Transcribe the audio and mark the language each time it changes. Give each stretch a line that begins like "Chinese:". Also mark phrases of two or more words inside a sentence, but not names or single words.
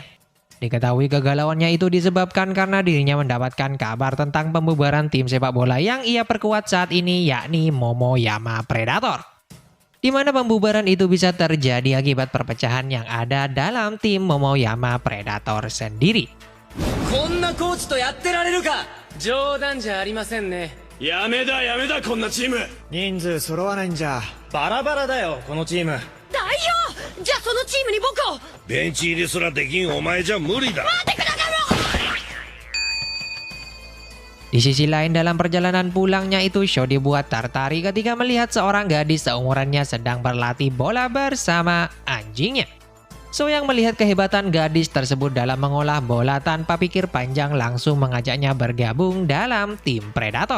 Indonesian: Diketahui kegalauannya itu disebabkan karena dirinya mendapatkan kabar tentang pembubaran tim sepak bola yang ia perkuat saat ini, yakni Momoyama Predator. Di mana pembubaran itu bisa terjadi akibat perpecahan yang ada dalam tim Momoyama Predator sendiri.
Japanese: こんなコーチとやってられるか。冗談じゃありませんね。やめだこんなチーム。人数揃わないんじゃ。バラバラだよこのチーム。代表じゃあそのチームに僕を。ベンチ入りすらできんお前じゃ無理だ。
Indonesian: Di sisi lain dalam perjalanan pulangnya itu Sho dibuat tertarik ketika melihat seorang gadis seumurannya sedang berlatih bola bersama anjingnya. Sho yang melihat kehebatan gadis tersebut dalam mengolah bola tanpa pikir panjang langsung mengajaknya bergabung dalam tim Predator.